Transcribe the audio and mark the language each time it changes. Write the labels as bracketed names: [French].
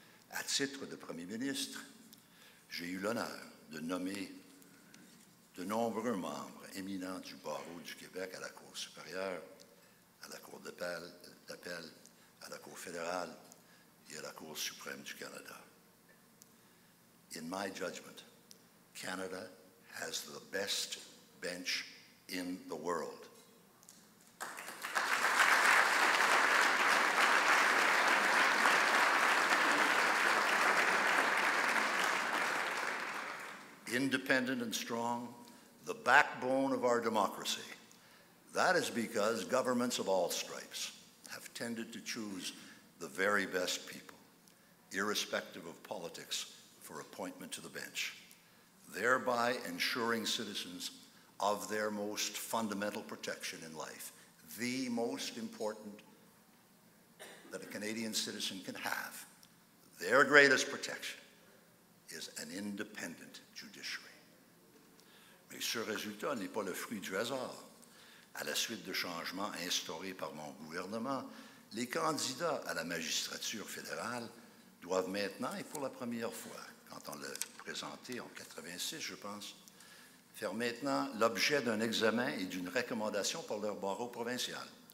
[French] À titre de premier ministre, j'ai eu l'honneur de nommer de nombreux membres éminents du barreau du Québec à la Cour supérieure, à la Cour d'appel, à la Cour fédérale et à la Cour suprême du Canada. [English] In my judgment, Canada has the best bench in the world. Independent and strong, the backbone of our democracy. That is because governments of all stripes have tended to choose the very best people, irrespective of politics, for appointment to the bench, thereby ensuring citizens of their most fundamental protection in life, the most important that a Canadian citizen can have. Their greatest protection is an independent judiciary. [French] Mais ce résultat n'est pas le fruit du hasard. À la suite de changements instaurés par mon gouvernement, les candidats à la magistrature fédérale doivent maintenant, et pour la première fois, quand on l'a présenté en 86, je pense, faire maintenant l'objet d'un examen et d'une recommandation par leur barreau provincial.